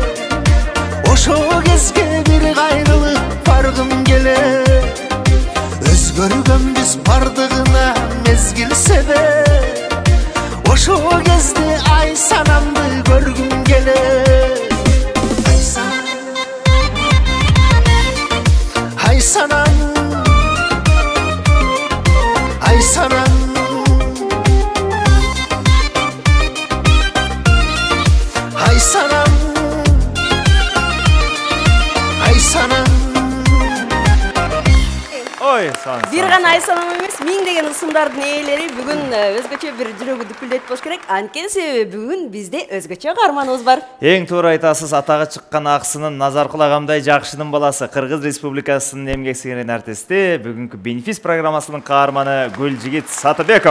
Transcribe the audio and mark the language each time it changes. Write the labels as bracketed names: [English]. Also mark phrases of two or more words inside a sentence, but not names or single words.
[Kyrgyz] ошо кезге бир кайрылып баргым келет өзгөргөнбүз бардыгына мезгил себеп ошо кезде ай санамды көргүм келет ай санам ай санам ай санам ай санам ай санам Ой, сан. Бир гана ай санам эмес, миңдеген ысымдардын ээлери бүгүн өзгөчө бир жүрөгү дүпүлдөйт болуш керек. Анткени себеби бүгүн бизде өзгөчө каарманыбыз бар. Эң туура айтасыз, атага чыккан аксынын Назаркул агамдай жакшынын баласы, Кыргыз Республикасынын эмгек сиңирген артисти, бүгүнкү бенефис программасынын каарманы Гүлжигит Сатыбеков.